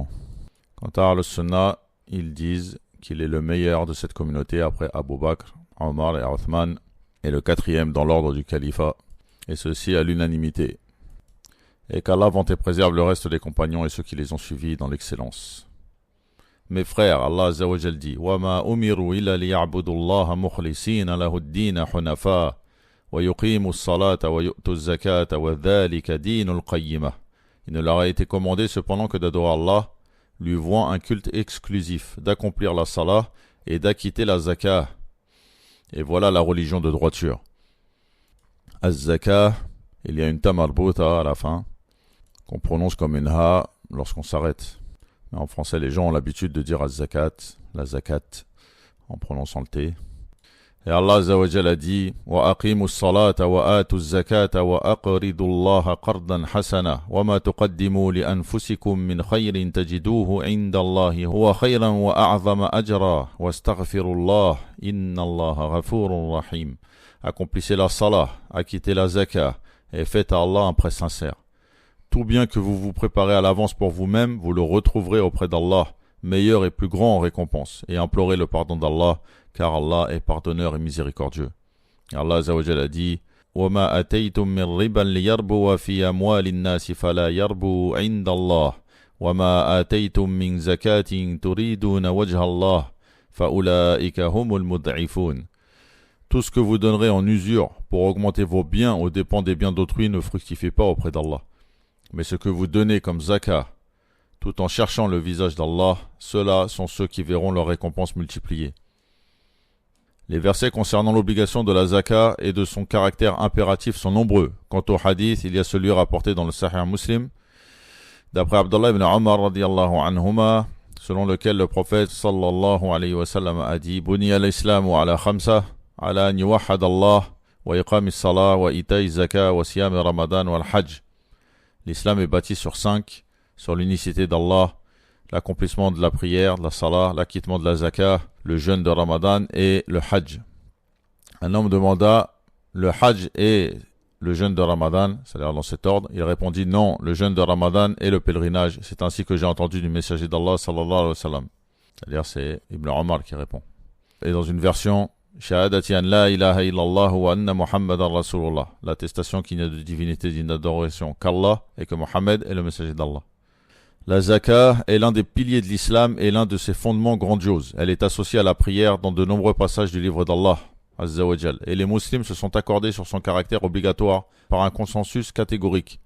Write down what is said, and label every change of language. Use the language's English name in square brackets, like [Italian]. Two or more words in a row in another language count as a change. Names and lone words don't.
[French] Quant à Al-Sunnah, ils disent qu'il est le meilleur de cette communauté après Abu Bakr, Omar et Othman, et le quatrième dans l'ordre du califat, et ceci à l'unanimité. Et qu'Allah vante et préserve le reste des compagnons et ceux qui les ont suivis dans l'excellence. Mes frères, Allah [Arabic] عز وجل [French] dit, [Arabic] وَمَا أُمِرُوا إِلَّا لِيَعْبُدُوا اللَّهَ مُخْلِصِينَ لَهُ الدِّينَ حُنَفَاءَ وَيُقِيمُوا الصَّلَاةَ وَيُؤْتُوا الزَّكَاةَ وَذَلِكَ دِينُ الْقَيِّمَةِ. [French] Il ne leur a été commandé cependant que d'adorer Allah, lui vouant un culte exclusif, d'accomplir la salah et d'acquitter la zakah. Et voilà la religion de droiture. Az-zakah, il y a une [Arabic] تاء مربوطة [French] à la fin, qu'on prononce comme une ha lorsqu'on s'arrête. Mais en français, les gens ont l'habitude de dire az-zakat, la zakat, en prononçant le t. Et Allah Azza wa Jalla a dit [Arabic] وأقيموا الصلاة وآتوا الزكاة وأقرضوا الله قرضا حسنا وما تقدموا لأنفسكم من خير تجدوه عند الله هو خيرا وأعظم أجرا واستغفروا الله إن الله غفور رحيم. [French] Accomplissez la salah, acquittez la zakat et faites à Allah un prêt sincère. Tout bien que vous vous préparez à l'avance pour vous-même, vous le retrouverez auprès d'Allah, meilleur et plus grand en récompense, et implorez le pardon d'Allah, car Allah est pardonneur et miséricordieux. Et Allah Azza wa Jalla a dit [Arabic] وَمَا أَتَيْتُم مِّن رِّبًا لِيَرْبُوَ فِي أَمْوَالِ النَّاسِ فَلَا يَرْبُو عِندَ اللَّهِ وَمَا آتَيْتُم مِّن زَكَاةٍ تُرِيدُونَ وَجْهَ اللَّهِ فَأُولَٰئِكَ هُمُ الْمُضْعِفُونَ. [French] Tout ce que vous donnerez en usure pour augmenter vos biens aux dépens des biens d'autrui ne fructifie pas auprès d'Allah. Mais ce que vous donnez comme zakat, tout en cherchant le visage d'Allah, ceux-là sont ceux qui verront leur récompense multipliée. Les versets concernant l'obligation de la zakat et de son caractère impératif sont nombreux. Quant au hadith, il y a celui rapporté dans le Sahih Muslim D'après Abdullah ibn Omar [Arabic] رضي الله عنهما, [French] selon lequel le prophète [Arabic] صلى الله عليه وسلم [French] a dit [Arabic] بني الإسلام على خمسة على أن يوحد الله وإقام الصلاة وإيتاء الزكاة وصيام رمضان والحج. [French] L'islam est bâti sur 5, sur l'unicité d'Allah, l'accomplissement de la prière, de la salah, l'acquittement de la zakah, le jeûne de Ramadan et le hajj. Un homme demanda le hajj et le jeûne de Ramadan, c'est-à-dire dans cet ordre. Il répondit non, le jeûne de Ramadan et le pèlerinage. C'est ainsi que j'ai entendu du messager d'Allah [Arabic] صلى الله عليه وسلم. [French] C'est-à-dire c'est Ibn Omar qui répond. Et dans une version, [Arabic] شهادة أن لا إله إلا الله وأن محمدا رسول الله, [French] l'attestation qu'il n'y a de divinité digne d'adoration qu'Allah et que Mohammed est le messager d'Allah. La zakah est l'un des piliers de l'islam et l'un de ses fondements grandioses. Elle est associée à la prière dans de nombreux passages du livre d'Allah. Et les musulmans se sont accordés sur son caractère obligatoire par un consensus catégorique.